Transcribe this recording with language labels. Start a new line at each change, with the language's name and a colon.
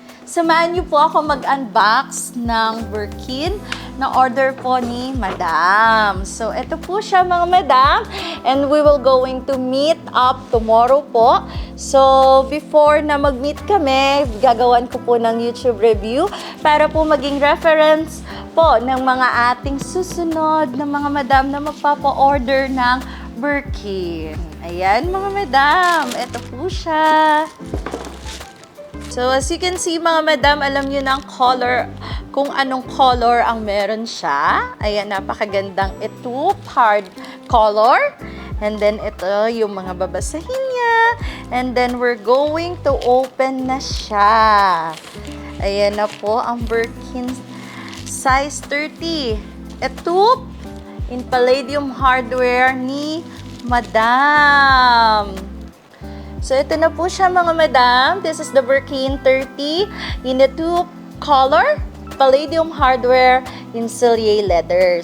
Filipino: Samahan niyo po ako mag-unbox ng Birkin na order po ni Madam. So, ito po siya mga Madam.
English: And we will going to meet up tomorrow
Filipino: po. So, before na mag-meet kami, gagawan ko po ng YouTube review para po maging reference po ng mga ating susunod na mga Madam na magpapa-order ng Birkin. Ayan mga Madam, ito po siya. So,
English: as you can see,
Filipino: mga madam, alam nyo ng color, kung anong color ang meron siya. Ayan, napakagandang ito, hard color. And then, ito yung mga babasahin niya.
English: And then, we're going to open
Filipino: na siya. Ayan na po ang Birkin size 30. Ito,
English: in palladium hardware
Filipino: ni Madam. So, ito na po siya mga madam.
English: This is the Birkin 30 in a tube color, palladium hardware in Cillier leather.